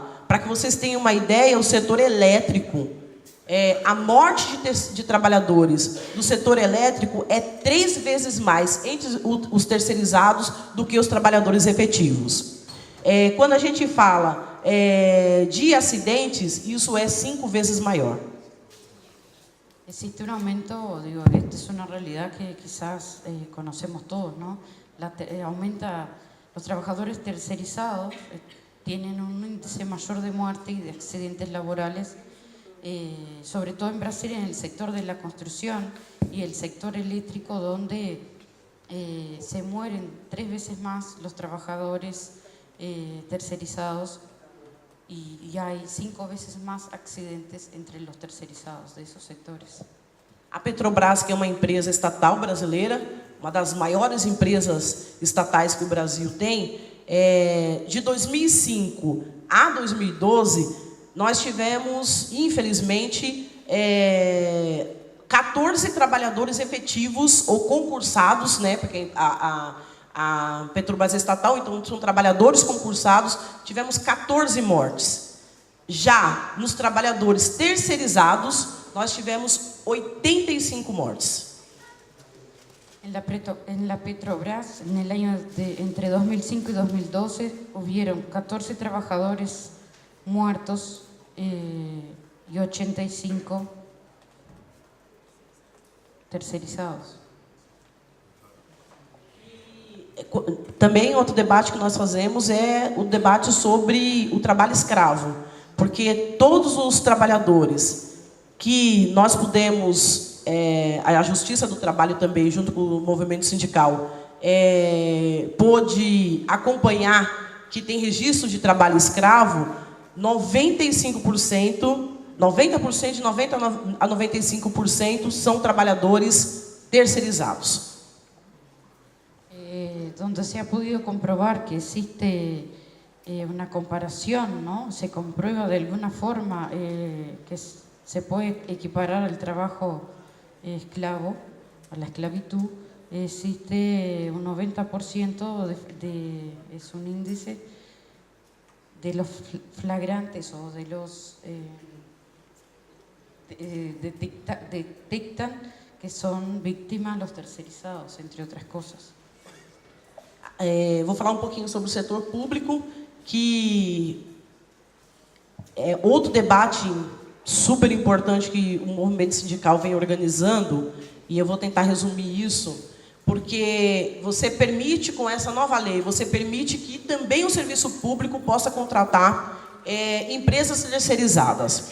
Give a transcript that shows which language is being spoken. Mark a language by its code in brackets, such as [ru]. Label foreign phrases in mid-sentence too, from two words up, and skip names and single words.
[pt] Para que vocês tenham uma ideia, o setor elétrico, a morte de trabalhadores do setor elétrico é 3 vezes mais entre os terceirizados do que os trabalhadores efetivos. Quando a gente fala de acidentes, isso é 5 vezes maior. [es] Existe un aumento, digo, esta es una realidad que quizás conocemos todos, ¿no? Aumenta, los trabajadores tercerizados tienen un índice mayor de muerte y de accidentes laborales, sobre todo en Brasil, en el sector de la construcción y el sector eléctrico, donde se mueren 3 veces más los trabajadores tercerizados y hay 5 veces más accidentes entre los tercerizados de esos sectores. [pt] A Petrobras, que é uma empresa estatal brasileira, uma das maiores empresas estatais que o Brasil tem, de 2005 a 2012, nós tivemos, infelizmente, 14 trabalhadores efetivos ou concursados, né, porque a Petrobras é estatal, então são trabalhadores concursados, tivemos 14 mortes. Já nos trabalhadores terceirizados, nós tivemos 85 mortes. [es] En la Petrobras, en el año entre 2005 y 2012, hubieron 14 trabajadores muertos y 85 terceirizados. [pt] Também outro debate que nós fazemos é o debate sobre o trabalho escravo, porque todos os trabalhadores que nós pudemos, a Justiça do Trabalho também, junto com o movimento sindical, pôde acompanhar que tem registro de trabalho escravo, 95%, 90% de 90 a 95% são trabalhadores terceirizados. [es] Donde se ha podido comprobar que existe una comparación, ¿no? Se comprueba de alguna forma que se puede equiparar al trabajo esclavo, a la esclavitud, existe un 90% es un índice de los flagrantes o de los detectan que son víctimas los terceirizados, entre otras cosas. [pt] Vou falar um pouquinho sobre o setor público, que é outro debate super importante que o movimento sindical vem organizando, e eu vou tentar resumir isso, porque você permite, com essa nova lei, você permite que também o serviço público possa contratar empresas terceirizadas.